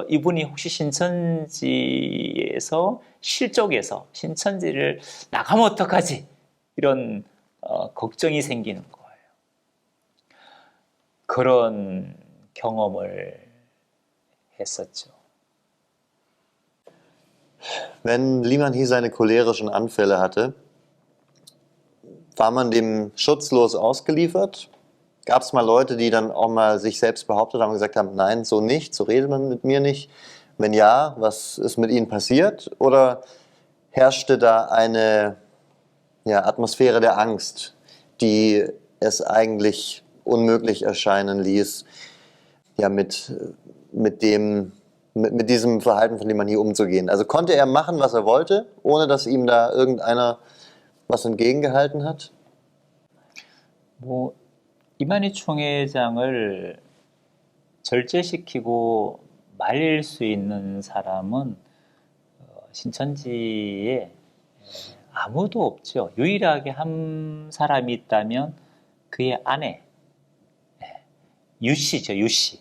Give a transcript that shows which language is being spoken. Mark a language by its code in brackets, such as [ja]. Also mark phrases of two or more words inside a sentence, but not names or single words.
[ko] 이분이 혹시 신천지에서 실족해서 신천지를 나가면 어떡하지? 이런 걱정이 생기는 거예요. 그런 경험을 했었죠. [de] Wenn Liman hier seine cholerischen Anfälle hatte, war man dem schutzlos ausgeliefert? Gab es mal Leute, die dann auch mal sich selbst behauptet haben und gesagt haben, nein, so nicht, so redet man mit mir nicht? Wenn ja, was ist mit ihnen passiert? Oder herrschte da eine Atmosphäre der Angst, die es eigentlich unmöglich erscheinen ließ, mit diesem Verhalten von Liman hier umzugehen? Also konnte er machen, was er wollte, ohne dass ihm da irgendeiner was entgegengehalten hat? [ko] 이만희 총회장을 절제시키고 말릴 수 있는 사람은 신천지에 아무도 없죠. 유일하게 한 사람이 있다면 그의 아내, 유씨죠, 유씨.